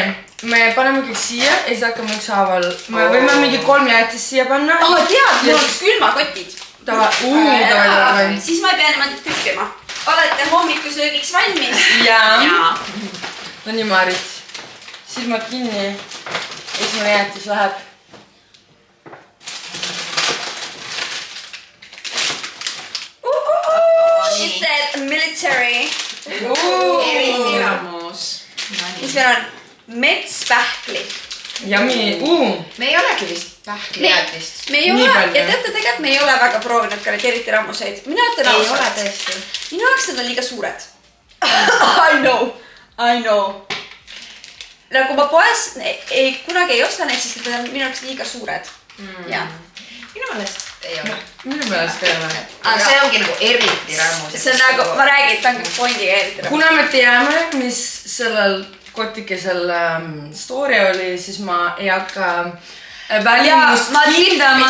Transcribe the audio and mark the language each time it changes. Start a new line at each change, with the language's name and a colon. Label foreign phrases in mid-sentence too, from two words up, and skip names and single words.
Estonian: Me paneme kõik siia ja siis hakkame ükshaaval. Me võime mingi 3 jäätist siia panna. Tead, mul on külmakotid. Davai. Siis ma ei pea niimoodi tükkima. Olete hommikusöögiks valmis? Jaa. No nii, Marit. Silmad kinni. Esimene jäätis läheb.
English: She said military.
Estonian: Eriti rammus. Mis meil on? Metspähkli. Yummy. Me ei olegi vist pähklijäätist. Me ei ole, ja teate tegelikult me ei ole väga proovinud ka neid eriti rammuseid. Minu ütlen ausalt. Ei ole tõesti. Minu jaoks need on liiga suured.
English: I know.
Estonian: Nagu ma poes kunagi ei osta neid, sest need on minu jaoks liiga suured. Minu mõelest ei ole. Minu mõelest ei ole. Aga see ongi nagu eriti rammus. See on nagu, ma räägin, et ta on kõik fondiga eriti rammus. Kuna me teame, mis sellel kotikesel story oli, siis ma ei hakka välimust hindama.